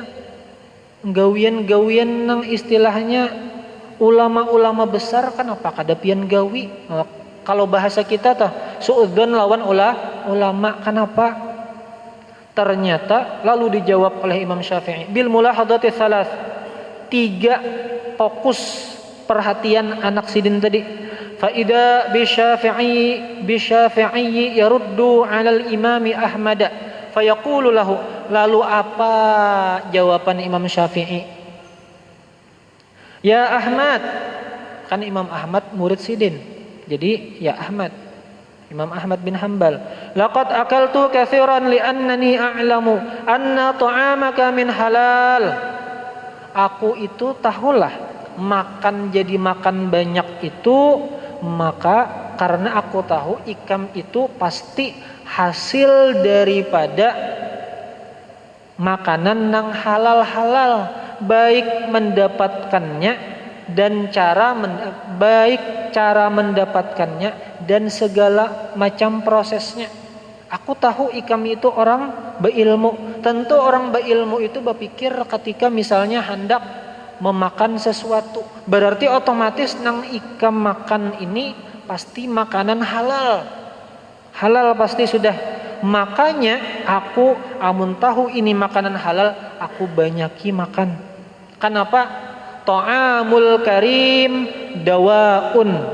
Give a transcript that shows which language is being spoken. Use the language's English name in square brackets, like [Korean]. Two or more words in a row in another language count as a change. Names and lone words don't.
[Banjar] Gawian-gawian nang istilahnya ulama-ulama besar kan apa kada pian gawi. Kalau bahasa kita tuh suudzon lawan ulama kenapa? [Indonesian] Ternyata lalu dijawab oleh Imam Syafi'i [Arabic] بالملاحظات الثلاث. [Banjar] 3 fokus perhatian anak sidin tadi. [Arabic] فإذا بالشافعي يرد على الإمام أحمد فيقول له. [Indonesian] Lalu apa jawaban Imam Syafi'i? [Banjar] Ya Ahmad, kan Imam Ahmad murid sidin. [Arabic] Jadi يا أحمد، الإمام أحمد بن حنبل، لقد أكلت كثيرا لأنني أعلم أن طعامك من حلال. [Banjar] Aku itu tahulah makan jadi makan banyak itu maka karena aku tahu ikam itu pasti hasil daripada makanan yang halal-halal, baik mendapatkannya dan baik cara mendapatkannya dan segala macam prosesnya. Aku tahu ikam itu orang berilmu. Tentu orang berilmu itu berpikir ketika misalnya hendak memakan sesuatu, berarti otomatis nang ikam makan ini pasti makanan halal. [Indonesian] Halal pasti sudah. [Banjar] Makanya aku amun tahu ini makanan halal, aku banyaki makan. [Arabic] Kenapa? طعام الكريم دواء.